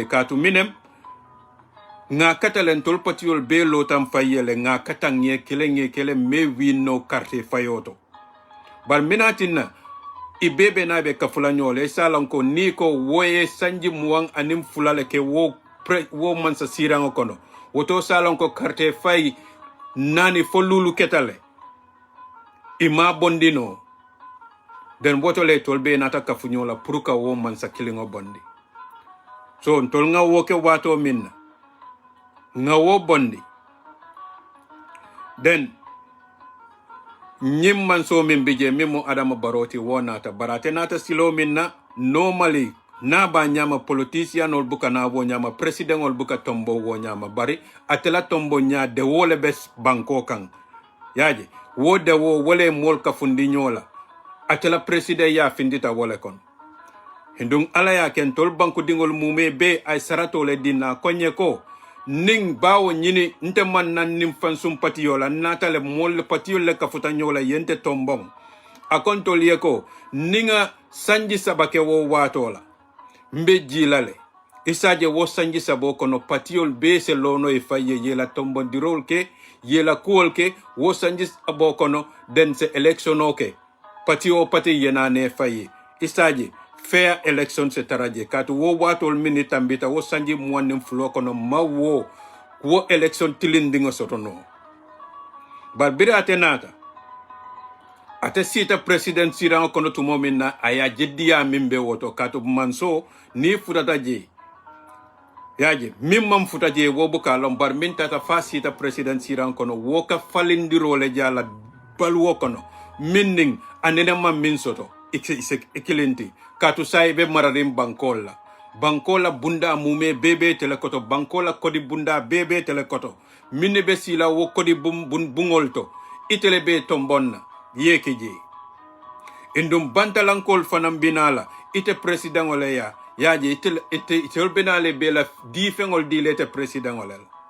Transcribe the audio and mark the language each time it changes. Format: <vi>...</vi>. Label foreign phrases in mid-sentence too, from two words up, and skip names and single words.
<man>katu minem nga katalen tol patiol be lotam fayele nga katangye kele me wino carte fayoto bar minatina ibebe na be kafula nyole salanko niko woye sanji muang anim fulale ke wo mansa sirango kono woto salanko carte fay nani folulu ketale ima bondino den woto le tol be nata kafunyola puruka wo man sa kilingo bondi so tol nga woke wato minna nga wo bondi den nyim man so min bije mimo adama baroti wo nata barate nata silo minna normally na ba nyama politician ol buka na wo nyama president ol buka tombo wo nyama bari atela tombo nya de wole bes banko kan yaje wo de wo wole mol ka fundi nyola atela president ya findita wole kon hindung ala ya ken tol banko dingol mume be ay sarato le dina konye ko ning bawo nyini nte man nan nim fansum patiyola natale mol patiyol le ka futa nyola yente tombong akon tol ko ninga sanji sabake wo watola mbe jilale isaje wo sanji sabo kono patiyol be se lono e faye yela tombondirol ke yela kuol ke wo sanji sabo kono den se election oke patiyo pati yena ne faye isaje fair election se taraje katu wo watol minita mbita wo sanji mwanim flo kono ma wo election tilindingo sotono barbira atenata ate sita president siran kono tumo minna aya jeddiya mimbe woto katu manso ni futata je yaje mimmam futa je wo buka lombar min tata fa sita president siran kono wo ka falindiro le jala balwo kono minning anene mam min soto ikilenti katu saibe mararim bankola bunda mume bebe telekoto bankola kodi bunda bebe telekoto minne be sila wo kodi bungolto itele be tombonna yeke je indum bantalankol fanam binala ite president ole ya yaje ite binale be la di fengol di lete president ole</man>